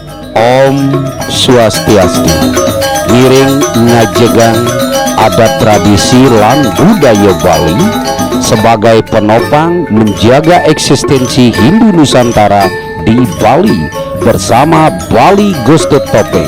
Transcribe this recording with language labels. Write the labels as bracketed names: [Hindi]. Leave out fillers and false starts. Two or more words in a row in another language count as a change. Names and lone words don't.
[Balinese] Om Swastiastu. Ngiring ngajegang adat tradisi lan budaya Bali [Indonesian] sebagai penopang menjaga eksistensi Hindu Nusantara di Bali bersama Bali Ghost Topeng.